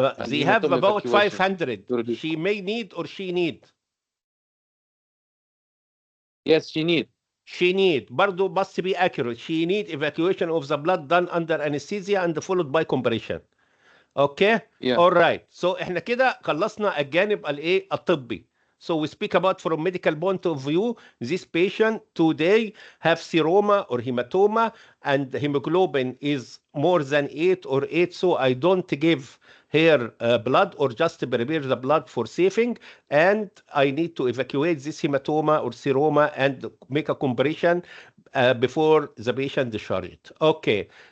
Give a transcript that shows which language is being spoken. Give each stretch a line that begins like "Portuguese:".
English: They have about 500. She may need or she need. Yes, she need. She need. برضو must be accurate. She need evacuation of the blood done under anesthesia and followed by compression. Okay? Yeah. All right.
Arabic: So احنا كده خلصنا الجانب الايه الطبي.
English: So we speak about from medical point of view, this patient today have seroma or hematoma and hemoglobin is more than 8 or 8. So I don't give her blood or just prepare the blood for saving. And I need to evacuate this hematoma or seroma and make a compression before the patient discharged. Okay.